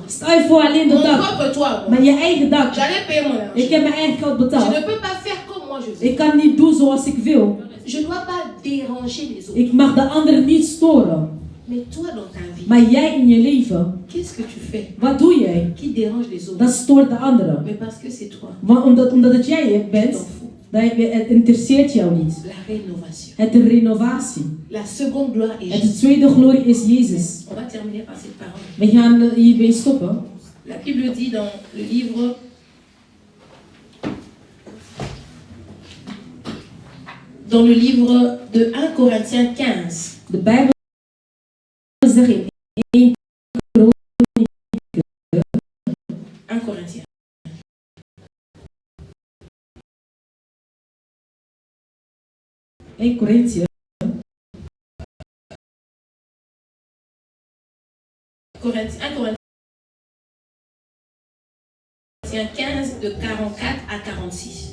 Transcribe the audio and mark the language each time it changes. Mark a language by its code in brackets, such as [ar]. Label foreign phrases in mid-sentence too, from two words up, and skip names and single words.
[nl] Stel je voor alleen de [fr] Mon [nl] dak, [fr] propre toit. [nl] maar je eigen dak. [fr] J'allais payer mon argent. [nl] Ik heb mijn eigen geld [fr] Je [nl] betaald. [fr] ne peux pas faire comme moi je veux. [nl] Ik kan niet doen zoals ik wil. [fr] Je ne dois pas déranger les autres. [nl] Ik mag de anderen niet storen. [fr] Mais toi dans ta vie, [nl] Maar jij in je leven, [fr] qu'est-ce que tu fais [nl] wat doe jij? [fr] qui dérange les autres? [nl] Dat stoort de anderen. [fr] Mais parce que c'est toi. [nl] Want omdat het jij [fr] Tu [nl] bent, [fr] t'en fous. [nl] het interesseert jou niet. [fr] La rénovation. [nl] Het is renovatie. [fr] La seconde gloire est [nl] En de [fr] Jésus. [nl] tweede glorie is Jezus. [fr] On va terminer par cette parole. [nl] We gaan hierbij stoppen. [fr] La Bible dit dans le livre de 1 Corinthiens 15. [nl] De Bijbel zegt in 1 [fr] 1 Corinthiens. [nl] Korinthe, [fr] 1 Corinthiens 15 de 44 à 46.